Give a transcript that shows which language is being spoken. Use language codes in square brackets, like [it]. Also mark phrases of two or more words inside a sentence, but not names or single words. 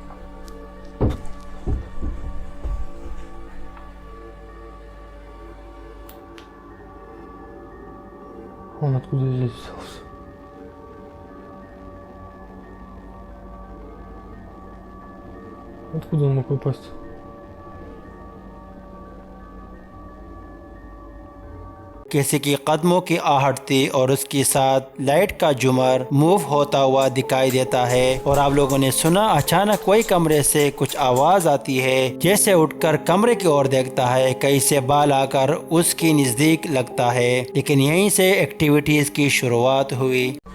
[ru] Он откуда здесь взялся? Откуда он мог выпасть? [hi] किसी की कदमों की आहट थी और उसके साथ लाइट का झूमर मूव होता हुआ दिखाई देता है और आप लोगों ने सुना अचानक कोई कमरे से कुछ आवाज आती है। जैसे उठकर कमरे की ओर देखता है, कहीं से बाल आकर उसकी नजदीक लगता है, लेकिन यहीं से एक्टिविटीज की शुरुआत हुई।